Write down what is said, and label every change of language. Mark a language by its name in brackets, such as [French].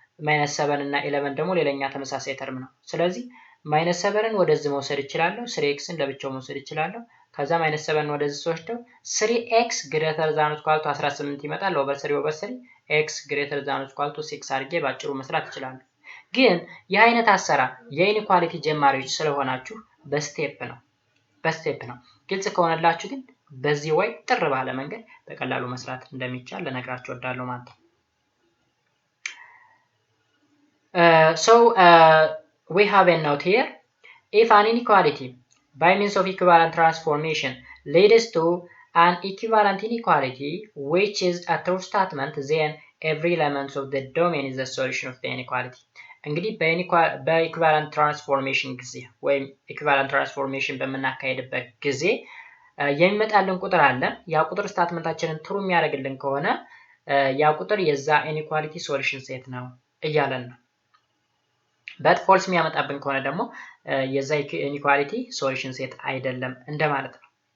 [Amharic] -7 እና 11 ደግሞ ሌላኛ ተመሳሳይ ተርም ነው። ስለዚህ -7ን ወደዚህ መውሰድ እችላለሁ፣ 3xን ለብቻው መውሰድ እችላለሁ። ከዛ -7ን ወደዚህ ወስደው 3x greater than or equal to 18 ይመጣል /3/3 x greater than or equal to 6 አድርጌ ባጭሩ መስራት እችላለሁ። ግን ይህ አይነት አሰራር የኢኒኳሊቲ ጀማሪዎች ስለሆናችሁ በስቴፕ ነው። ግልጽ ከሆነላችሁ ግን በዚህ ወይ ጥር ባለ መንገድ በቀላሉ መስራት እንደሚቻል ለነግራችሁ ወዳለሁ ማለት ነው። [English] So we have a note here. If an inequality by means of equivalent transformation leads to an equivalent inequality which is a true statement, then every element of the domain is the solution of the inequality. [Amharic] እንግዲህ በኢኩቫለንት ትራንስፎርሜሽን ጊዜ ወይም ኢኩቫለንት ትራንስፎርሜሽን በመናካሄድበት ጊዜ የሚመጣልን ቁጥር አለ። ያ ቁጥር ስታትመንታችንን ትሩ የሚያደርግልን ከሆነ ያ ቁጥር የዛ ኢኒኳሊቲ ሶሉሽን ሴት ነው እያለን ነው። በት ፎልስ የሚያመጣብን ከሆነ ደግሞ የዛ ኢኒኳሊቲ ሶሉሽን ሴት አይደለም እንደማለት ነው።